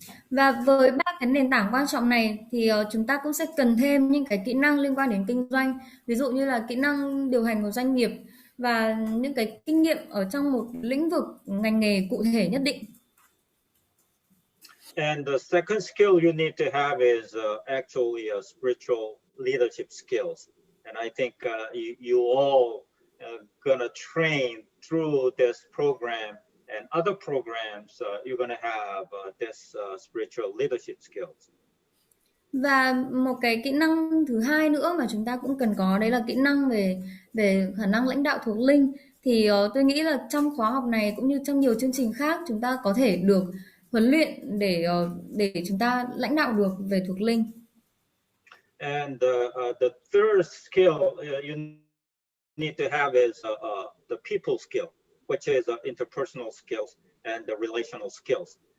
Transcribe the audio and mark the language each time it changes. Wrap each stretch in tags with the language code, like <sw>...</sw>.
<vi>Và với ba cái nền tảng quan trọng này thì chúng ta cũng sẽ cần thêm những cái kỹ năng liên quan đến kinh doanh, ví dụ như là kỹ năng điều hành một doanh nghiệp và những cái kinh nghiệm ở trong một lĩnh vực ngành nghề cụ thể nhất định.</vi> <en>And the second skill you need to have is actually spiritual leadership skills. And I think you all gonna train through this program and other programs. You're gonna have this spiritual leadership skills.</en> <vi>Và một cái kỹ năng thứ hai nữa mà chúng ta cũng cần có đấy là kỹ năng về về khả năng lãnh đạo thuộc linh. Thì tôi nghĩ là trong khóa học này cũng như trong nhiều chương trình khác chúng ta có thể được huấn luyện để chúng ta lãnh đạo được về thuộc linh.</vi> <en>And the third skill you need to have is the people skill, which is interpersonal skills and the relational skills.</en>